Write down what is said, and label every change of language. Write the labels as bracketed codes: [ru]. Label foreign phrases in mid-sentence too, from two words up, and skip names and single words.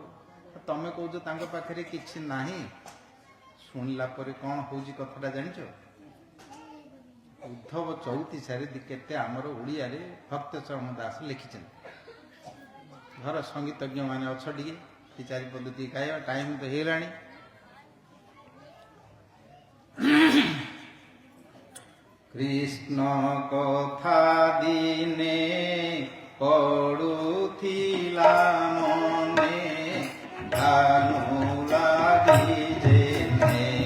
[or] ତମେ କହୁଛ ତାଙ୍କ ପାଖରେ କିଛି ନାହିଁ। ଶୁଣିଲା ପରେ କ'ଣ ହଉଛି କଥାଟା ଜାଣିଛ? ଉଦ୍ଧବ 34 କେତେ ଆମର ଓଡ଼ିଆରେ ଭକ୍ତ ଚରଣ ଦାସ ଲେଖିଛନ୍ତି। ଘର ସଙ୍ଗୀତଜ୍ଞ ମାନେ ଅଛ, ଟିକେ ଚାରି ପଦ ଟିକେ ଗାଇବା, ଟାଇମ ତ ହେଇଗଲାଣି। କୃଷ୍ଣ କଥା ଦିନେ ପଡୁଥିଲା ମନେ ଧାନୁ ଲାଗି ଯେନେ